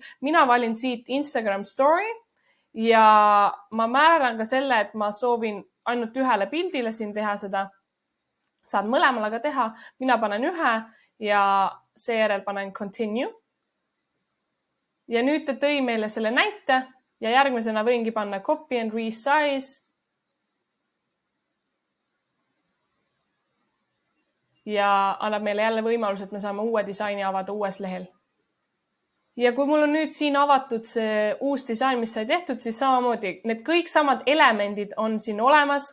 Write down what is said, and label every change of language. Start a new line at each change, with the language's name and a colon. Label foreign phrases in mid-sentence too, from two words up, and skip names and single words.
Estonian: Mina valin siit Instagram story ja ma määran ka selle, et ma soovin ainult ühele pildile siin teha seda. Saad mõlemale ka teha. Mina panen ühe ja seejärel panen continue. Ja nüüd ta tõi meile selle näite. Ja järgmisena võingi panna
English: copy and resize.
Estonian: Ja annab meile jälle võimalus, et me saame uue disaini avada uues lehel. Ja kui mul on nüüd siin avatud see uus disain, mis sai tehtud, siis samamoodi need kõik samad elemendid on siin olemas.